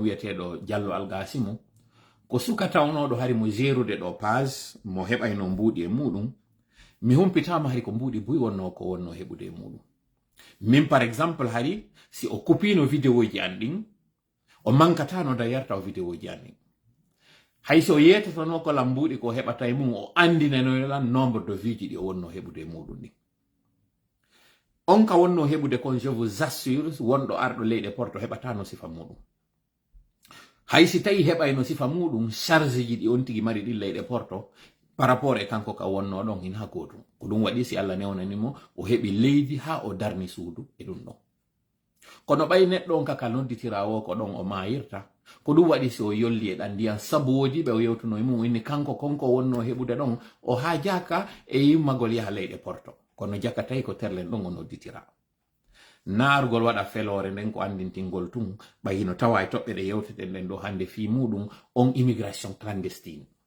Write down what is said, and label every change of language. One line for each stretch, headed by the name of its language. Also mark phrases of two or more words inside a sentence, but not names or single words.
Fula: wiyeteɗo Diallo Algasimu ko suka tawnoɗo hari mo gérude ɗo page mo heɓayno mbuuɗi e muɗum mi humpitama hari ko mbuuɗi buy wonno ko wonno heɓude e muɗum min
French: par exemple
Fula: hari si o kupino vidéo ji an ɗin o mankatano da yarta o vidéo ji an ɗin hay so yetatono ko lambuɗi ko heɓata e mum o andinanolan
French: nombre de vues
Fula: ji ɗi o wonno heɓude e muɗum ɗin on ka wonno heɓude kon
French: je vous assure
Fula: wonɗo arɗo leyɗe porto heɓatano sifa muɗum hay si tawi heɓayno sifa muɗum charge ji ɗi on tigi mari ɗin leyɗe porto par rapport e kanko ka wonno ɗon hin ha gotum ko ɗum waɗi si Allah newnanimo o heɓi leydi ha o darni suudu e ɗum ɗon kono ɓay neɗɗo on kaka nodditirawo ko ɗon o mayirta ko ɗum waɗi si o yolli e ɗan ndiyan sabu woodi ɓe o yewtuno e mum inni kanko konko wonno heɓude ɗon o ha jaka e yimmagol yaha leyɗe porto kono jakatay ko terlen ɗon o nodditira naarugol waɗa felore nden ko andintingol tun ɓayino tawa e toɓɓe ɗe yewteten ɗen ɗo hande fi muɗum on
French: immigration clandestine